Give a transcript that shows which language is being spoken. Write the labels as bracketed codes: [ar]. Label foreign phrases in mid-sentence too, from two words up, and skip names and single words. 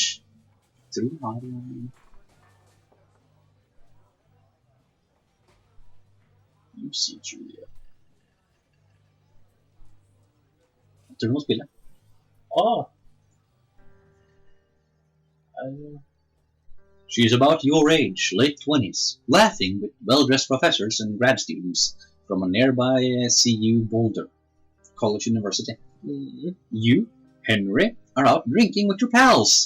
[no] Jeg tror det var... Lucy Julia. Jeg tror du må spille. [en] She's about your age, late 20s, laughing with well-dressed professors and grad students from a nearby CU Boulder College University. You, Henry, are out drinking with your pals.